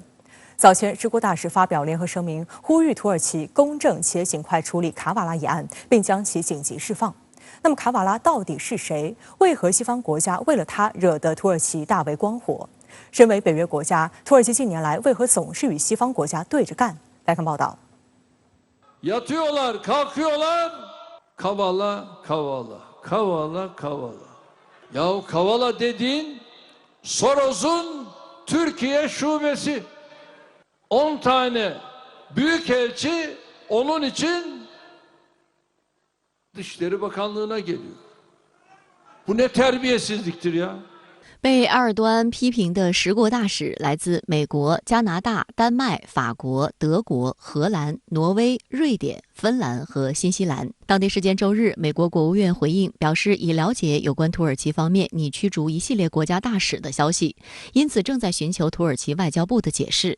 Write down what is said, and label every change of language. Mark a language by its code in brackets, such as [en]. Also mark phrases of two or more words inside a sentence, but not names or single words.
[zh] 早前，10国大使发表联合声明，呼吁土耳其公正且尽快处理卡瓦拉一案，并将其紧急释放。那么，卡瓦拉到底是谁？为何西方国家为了他惹得土耳其大为光火？身为北约国家，土耳其近年来为何总是与西方国家对着干？来看报道。 [tr] Yatıyorlar, kalkıyorlar. Kavala, Kavala, Kavala, Kavala. Yahu Kavala dediğin Soros'un Türkiye şubesi. 10 tane büyükelçi onun için Dışişleri Bakanlığı'na geliyor. Bu ne terbiyesizliktir ya? [zh] 被埃尔多安批评的10国大使来自美国、加拿大、丹麦、法国、德国、荷兰、挪威、瑞典、芬兰和新西兰。当地时间周日，美国国务院回应表示，已了解有关土耳其方面拟驱逐一系列国家大使的消息，因此正在寻求土耳其外交部的解释。